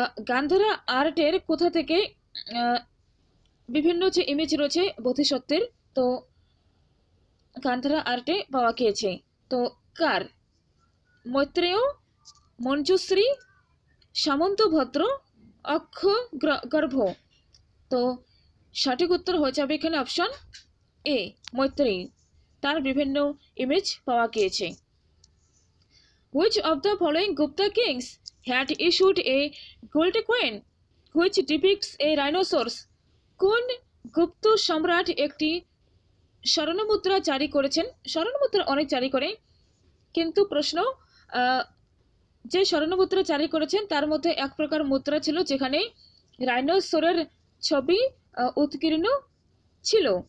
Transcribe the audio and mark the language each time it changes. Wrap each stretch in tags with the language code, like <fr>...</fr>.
<bn>গান্ধারা আর্টের কোথা থেকে বিভিন্ন যে ইমেজ রয়েছে বোধিসত্ত্বের, তো গান্ধারা আর্টে পাওয়া গিয়েছে। তো কার? মৈত্রেয়, মঞ্জুশ্রী, সামন্তভদ্র, অক্ষ গর্ভ। তো সঠিক উত্তর হয়ে যাবে এখানে অপশন এ, মৈত্রেয়ী। তার বিভিন্ন ইমেজ পাওয়া গিয়েছে।</bn> <en>Which of the following Gupta kings had issued a gold coin which depicts a rhinoceros?</en> <bn>কোন গুপ্ত সম্রাট একটি স্বর্ণমুদ্রা জারি করেছেন? স্বর্ণমুদ্রা অনেক জারি করে, কিন্তু প্রশ্ন যে স্বর্ণমুদ্রা জারি করেছেন তার মধ্যে এক প্রকার মুদ্রা ছিল যেখানে রাইনোসরের ছবি উৎকীর্ণ ছিল।</bn>